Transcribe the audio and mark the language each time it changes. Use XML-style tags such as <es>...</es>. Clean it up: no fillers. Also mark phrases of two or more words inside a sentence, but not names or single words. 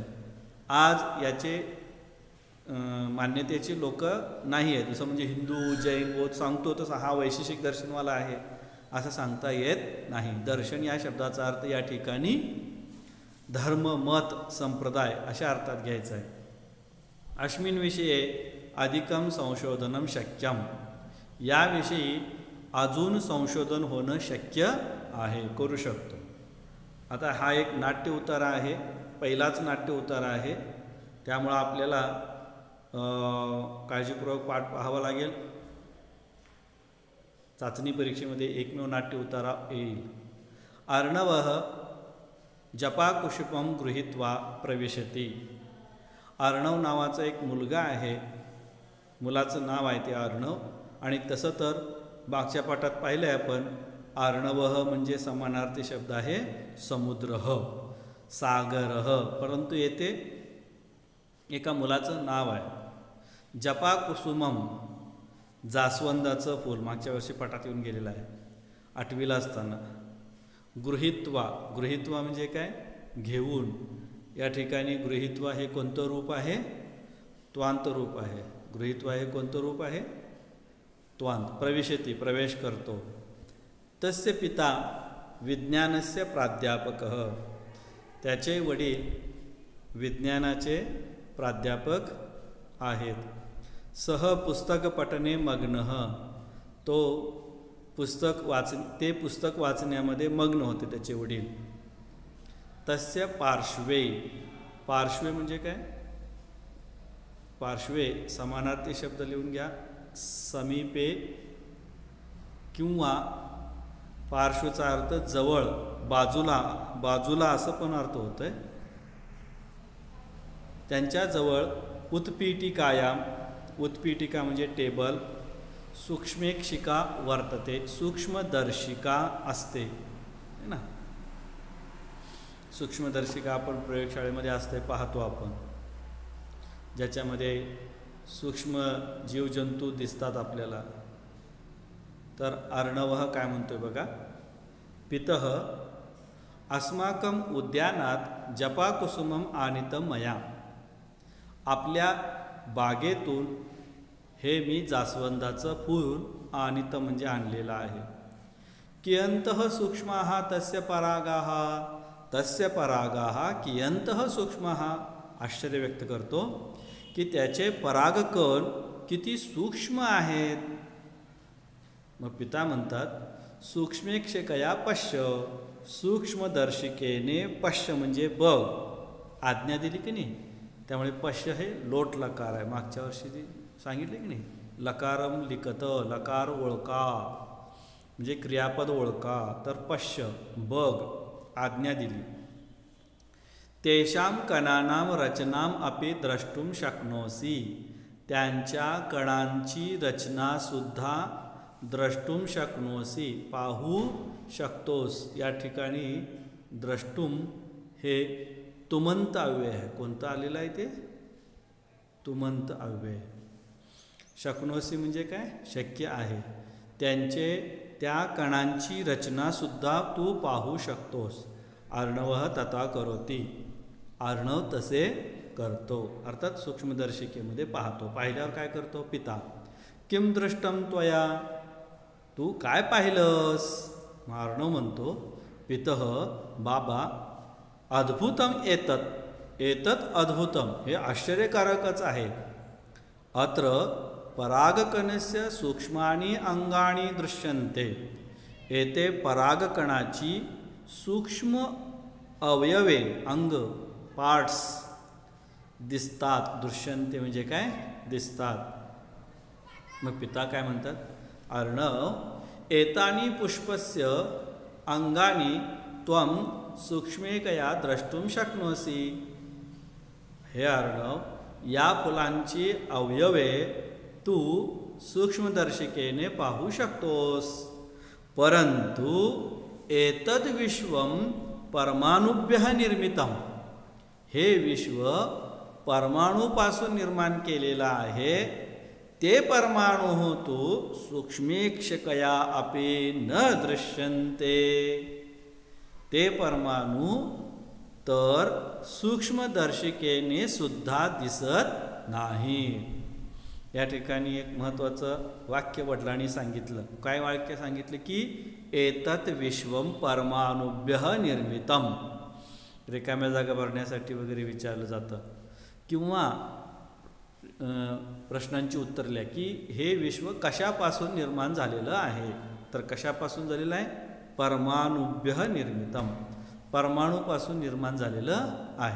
<mr>आज याचे मान्यतेची लोक नाही आहेत. जसं म्हणजे हिंदू, जैन, बौद्ध सांगतो तसं हा वैशेषिक दर्शनवाला आहे असं सांगता येत नाही. दर्शन या शब्दाचा अर्थ या ठिकाणी धर्म, मत, संप्रदाय अशा अर्थात घ्यायचा आहे.</mr> <sa>अस्मिन् विषये अधिकम संशोधनम शक्यम,</sa> <mr>याविषयी अजून संशोधन होणं शक्य आहे, करू शकतो. आता हा एक नाट्य उतारा आहे, पहिलाच नाट्य उतारा आहे, त्यामुळं आपल्याला काळजीपूर्वक पाठ पाहावा लागेल. चाचणी परीक्षेमध्ये एकमेव नाट्य उतारा येईल.</mr> <sa>अर्णवः जपाकुशुपम गृहीत्वा प्रविशति.</sa> <mr>अर्णव नावाचा एक मुलगा आहे, मुलाचं नाव आहे ते अर्णव. आणि तसं तर मागच्या पाठात पाहिलं आहे आपण, अर्णवः म्हणजे समानार्थी शब्द आहे समुद्रः, सागरः, परंतु येथे एका मुलाचं नाव आहे. जपाकुसुमम, जास्वंदाचं फूल, मागच्या वर्षी पाठात येऊन गेलेलं आहे 8वीला असताना. गृहीत्वा, गृहीत्वा म्हणजे काय, घेऊन. या ठिकाणी गृहीत्वा हे कोणतं रूप आहे, त्वांत रूप आहे. गृहीत्वा हे कोणतं रूप आहे, त्वांत. प्रविशति, प्रवेश करतो.</mr> <sa>तस्य पिता विज्ञानस्य प्राध्यापकः,</sa> <mr>त्याचे वडील विज्ञानाचे प्राध्यापक आहेत.</mr> <sa>सह पुस्तक पठने मग्नः,</sa> <mr>तो पुस्तक वाचण्यामध्ये मग्न होते त्याचे वडील.</mr> <sa>तस्य पार्श्वे,</sa> <mr>पार्श्वे म्हणजे काय, पार्श्वे समानार्थी शब्द लिहून घ्या, समीपे किंवा पार्श्वचा अर्थ जवळ, बाजूला, बाजूला असं पण अर्थ होतोय. त्यांच्याजवळ उत्पीठिकायाम, उत्पीठिका म्हणजे टेबल,</mr> <sa>सूक्ष्मेक्षिका वर्तते,</sa> <mr>सूक्ष्मदर्शिका असते</mr> <hi>है ना.</hi> <mr>सूक्ष्मदर्शिका आपण प्रयोगशाळेमध्ये असते, पाहतो आपण, ज्याच्यामध्ये सूक्ष्म जीवजंतू दिसतात आपल्याला. तर अर्णवः काय म्हणतोय बघा,</mr> <sa>पितः अस्माकं उद्यानात जपाकुसुमम आनीतं मया,</sa> <mr>आपल्या बागेतून हे मी जास्वंदाचं फूल आनीतं म्हणजे आणलेलं आहे.</mr> <sa>कियंतः सूक्ष्माः तस्य परागाः, तस्य परागाः कियंतः सूक्ष्माः,</sa> <mr>आश्चर्य व्यक्त करतो की त्याचे परागकण किती सूक्ष्म आहेत. मग पिता म्हणतात</mr> <sa>सूक्ष्मेक्षकया पश्य,</sa> <mr>सूक्ष्मदर्शिकेने पश्य म्हणजे बघ, आज्ञा दिली की नाही. त्यामुळे पश्य हे लोट लकार आहे, मागच्या वर्षी ती सांगितले की नाही.</mr> <sa>लकारम लिखत,</sa> <mr>लकार ओळखा म्हणजे क्रियापद ओळखा, तर पश्य बघ, आज्ञा दिली.</mr> <sa>तेषां कणानां रचनाम अपि द्रष्टुम शक्नोसी,</sa> <mr>त्यांच्या कणांची रचना सुद्धा</mr> <sa>द्रष्टुम शक्नोसी,</sa> <mr>पाहू शकतोस. या ठिकाणी द्रष्टुम हे तुमंत अव्यय आहे. कोणतं आलेलं आहे ते? तुमंत अव्यय. शक्नोसी म्हणजे काय? शक्य आहे. त्या कणांची रचनासुद्धा तू पाहू शकतोस.</mr> <sa>अर्णवः तथा करोती,</sa> <mr>अर्णव तसे करतो, अर्थात सूक्ष्मदर्शिकेमध्ये पाहतो. पाहिल्यावर काय करतो? पिता.</mr> <sa>किम दृष्टम त्वया,</sa> <mr>तू काय पाहिलंस? अर्णव म्हणतो पितः, बाबा,</mr> <sa>अद्भुतम एतत्, एतत् अद्भुतम,</sa> <mr>हे आश्चर्यकारकच आहे.</mr> <sa>अत्र परागकणस्य सूक्ष्मानि अंगानि दृश्यन्ते,</sa> <mr>येथे परागकणाची सूक्ष्म अवयवे, अंग, पार्ट्स दिसतात. दृश्यन्ते म्हणजे काय? दिसतात. मग पिता काय म्हणतात? अर्णव,</mr> <sa>एतानि पुष्पस्य अंगानि त्वं सूक्ष्मेकया द्रष्टुम शक्नोसी.</sa> <mr>हे अर्णव, या फुलांची अवयवे तू सूक्ष्मदर्शिकेने पाहू शकतोस.</mr> <sa>परंतु एतद विश्वम परमाणुभ्यः निर्मितम,</sa> <mr>हे विश्व परमाणूपासून निर्माण केलेलं आहे. ते परमाणु तू</mr> <sa>सूक्ष्मेक्षकया अपि न दृश्यन्ते,</sa> <mr>ते परमाणु तर सूक्ष्मदर्शिकेने सुद्धा दिसत नाही. या ठिकाणी एक महत्त्वाचं वाक्य वडिलांनी सांगितलं. काय वाक्य सांगितलं?</mr> <sa>की एतत् विश्वम परमाणुभ्यः निर्मितम.</sa> <mr>रिकाम्या जागा भरण्यासाठी वगैरे विचारलं जातं, किंवा प्रश्नांची उत्तर लिहा की हे विश्व कशापासून निर्माण झालेलं आहे. तर कशापासून झालेलं आहे?</mr> <sa>परमाणुभ्यः निर्मितम,</sa> <mr>परमाणूपासून निर्माण झालेलं आहे.</mr>